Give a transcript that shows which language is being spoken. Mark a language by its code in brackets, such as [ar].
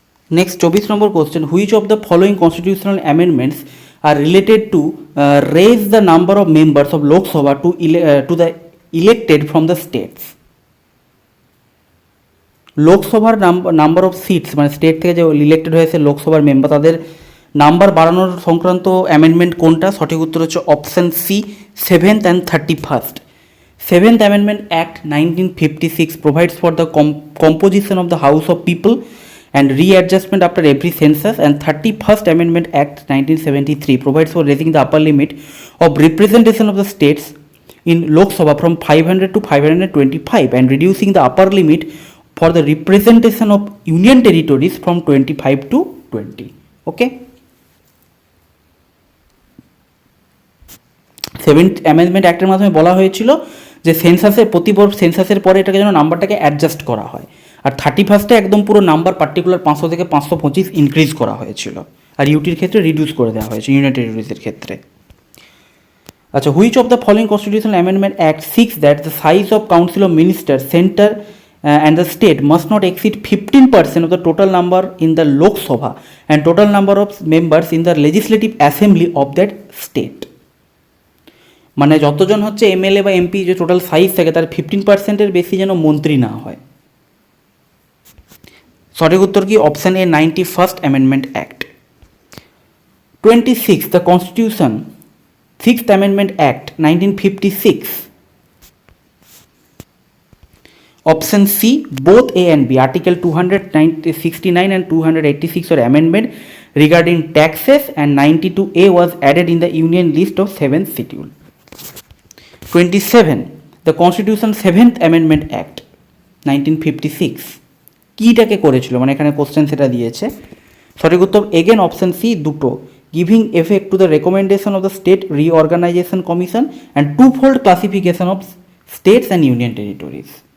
[en] Next, 24 number question, which of the following constitutional amendments are related to raise the number of members of Lok Sabha to the elected from the states? [bn] লোকসভার number of seats, মানে state থেকে যে elected হয়েছে লোকসভার member, তাদের number বাড়ানোর সংক্রান্ত amendment কোনটা? সঠিক উত্তর হচ্ছে option C, 7th and 31st। [en] 7th amendment act 1956 provides for the composition of the House of People and readjustment after every census, and 31st Amendment Act 1973 provides for raising the upper limit of representation of the states in Lok Sabha from 500 to 525 and reducing the upper limit for the representation of union territories from 25 to 20. Okay? [bn] 7th amendment অ্যাক্টের মাধ্যমে বলা হয়েছিল যে সেন্সাসের পরে এটাকে যেন নাম্বারটাকে adjust করা হয়, আর 31st একদম পুরো নাম্বার পার্টিকুলার 500 থেকে 525 ইনক্রিজ করা হয়েছিল, আর ইউটির ক্ষেত্রে রিডিউস করে দেওয়া হয়েছে ইউনিয়ন টেরিটরিজের ক্ষেত্রে। [en] আচ্ছা, which of the following constitutional amendment act six that the size of council of minister centre and the state must not exceed 15% of the total number in the Lok Sabha and total number of members in the legislative assembly of that state. [bn] মানে যতজন হচ্ছে MLA বা MP যে total size থাকে তার 15%-এর বেশি যেন মন্ত্রী না হয়। সঠিক উত্তর কি option A 91st amendment act. 26 the constitution 6th amendment act 1956। [en] Option C, both A and B, Article 269 and 286 were amendment regarding taxes and 92A was added in the Union list of 7th schedule. 27. [bn] The Constitution 7th Amendment Act 1956 কিটাকে করেছিল, মানে এখানে question সেটা দিয়েছে। সঠিক উত্তর again option C দুটো, [en] Giving effect to the recommendation of the state reorganisation commission and two fold classification of states and union territories.